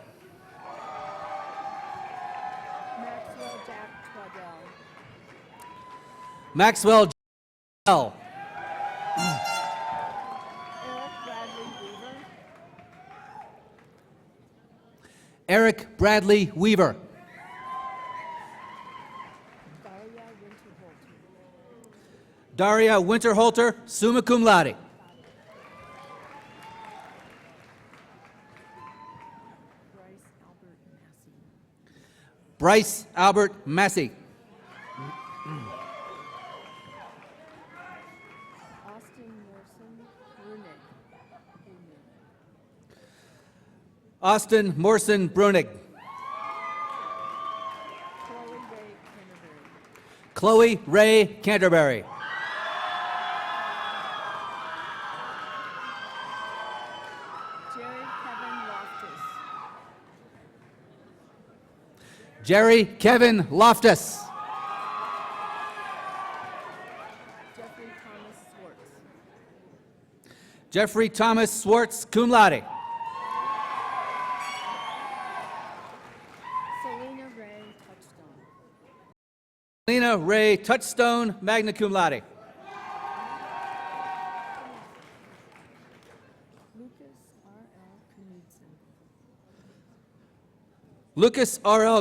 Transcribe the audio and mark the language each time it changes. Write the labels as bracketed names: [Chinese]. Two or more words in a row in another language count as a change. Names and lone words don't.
[English] Maxwell Jack Twaddell. Eric Bradley Weaver. Daria Winterholter, [Latin] summa cum laude. [English] Bryce Albert Massey. Austin Morrison Brunig. Chloe Ray Canterbury. Jerry Kevin Loftus. Jeffrey Thomas Swartz, [Latin] cum laude. [English] Selena Ray Touchstone, [Latin] magna cum laude. [English] Lucas R.L.